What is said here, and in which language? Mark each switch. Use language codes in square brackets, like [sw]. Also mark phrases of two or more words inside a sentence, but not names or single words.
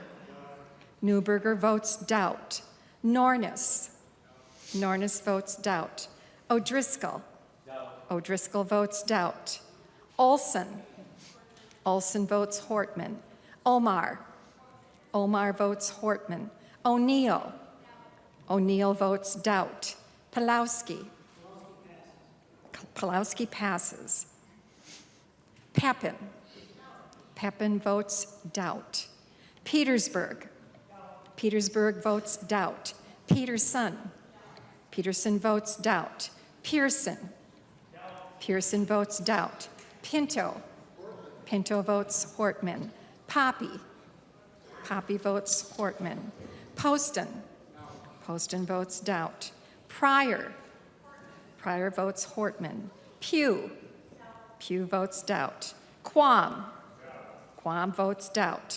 [en] Newberger votes Doubt. Nornis. Nornis votes Doubt. O'Driscoll. O'Driscoll votes Doubt. Olson. Olson votes Hortman. Omar. Omar votes Hortman. O'Neill. O'Neill votes Doubt. Pulowski. Pulowski passes. Pepin. Pepin votes Doubt. Petersburg. Petersburg votes Doubt. Peterson. Peterson votes Doubt. Pearson. Pearson votes Doubt. Pinto. Pinto votes Hortman. Poppy. Poppy votes Hortman. Poston. Poston votes Doubt. Pryor. Pryor votes Hortman. Pugh. Pugh votes Doubt. Quam. Quam votes Doubt.